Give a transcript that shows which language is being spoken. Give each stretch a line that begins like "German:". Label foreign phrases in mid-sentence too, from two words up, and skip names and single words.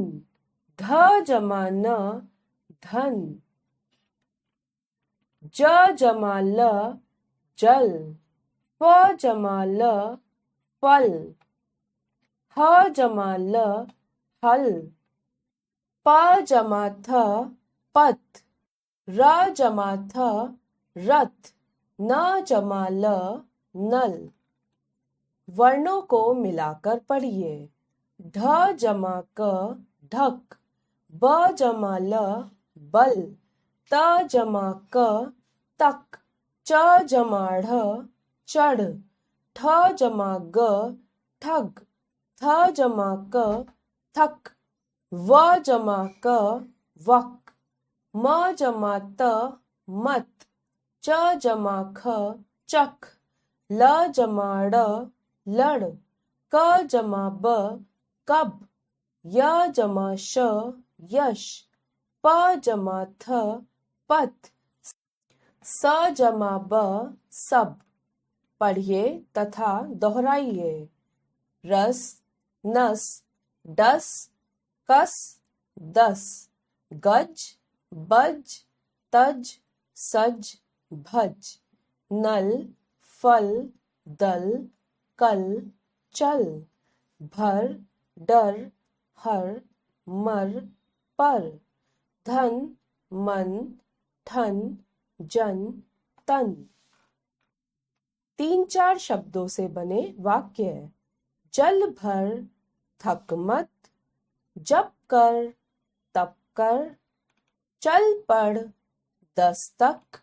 Hindi: ध जमा न, धन। ज जमा ल, जल। फ जमा ल, फल। ह जमा ल, हल। प जमा थ, पथ। र जमा थ, रथ। न जमा ल, नल। वर्णों को मिलाकर पढ़िए। ढ जमा क, ढक। ब जमा ल, बल। त जमा क, तक। च जमा ढ, चढ़। ठ जमा ग, ठग। थ जमा क, थक। व जमा क, वक। म जमा त, मत। च जमा ख, चख। ल जमा ड़, लड़। क जमा ब, कब। य जमा श, यश। प जमा थ, पथ। स जमा ब, सब। पढ़िए तथा दोहराइए। रस, नस। डस, कस, दस। गज, बज, तज, सज, भज। नल, फल, दल, कल, चल। भर, डर, हर, मर, पर। धन, मन, ठन, जन, तन। 3-4 शब्दों से बने वाक्य। जल भर, थक मत। जप कर, तप कर। चल पढ़, 10 तक।